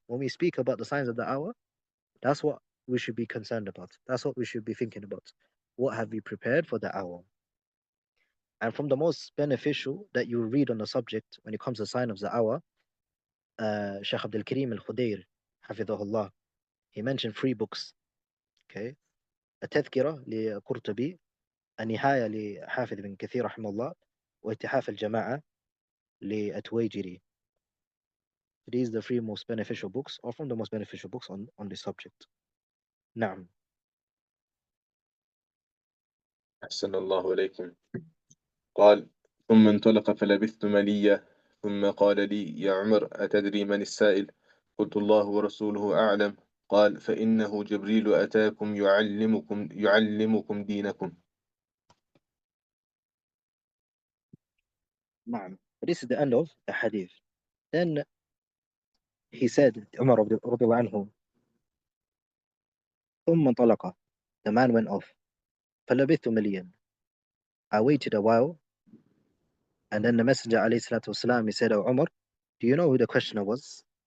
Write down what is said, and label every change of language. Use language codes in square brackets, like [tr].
[en] When we speak about the signs of the hour, that's what we should be concerned about. That's what we should be thinking about. What have we prepared for the hour? And from the most beneficial that you read on the subject when it comes to sign of the hour, Shaykh Abdul Karim Al-Khudair, Hafidhahullah, he mentioned three books. [ar] Okay, التذكرة لقرطبي, النهاية لحافظ بن كثير رحمه الله, واتحاف الجماعة لأتويجري. [en] These are the three most beneficial books, or from the most beneficial books on this subject. [ar] نعم. أحسن الله إليكم. قال ثم انطلق فلبثت مليا ثم قال لي يا عمر أتدري من السائل؟ قلت الله ورسوله أعلم. قال فإنه جبريل أتاكم يعلمكم دينكم. نعم. [en] This is the end of the hadith. Then he said, Umar رضي الله عنه, [ar] ثم انطلق, [en] the man went off. [ar] فلبثت مليا, [en] I waited a while, and then the Messenger عليه الصلاة والسلام, he said, Oh Umar, do you know who the questioner was?